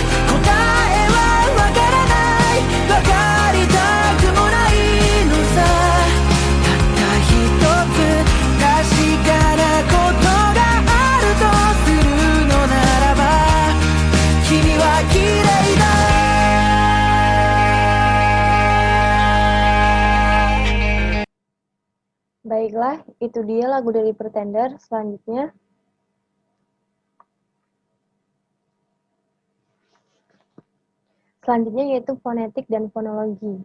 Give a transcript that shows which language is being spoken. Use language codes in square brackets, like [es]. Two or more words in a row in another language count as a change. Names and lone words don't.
[ja] 答えはわからない。わかりたくもないのさ。たった一つ確かなことがあるとするのならば君は綺麗だ。 [id] Baiklah, itu dia lagu dari Pretender. Selanjutnya, yaitu fonetik dan fonologi.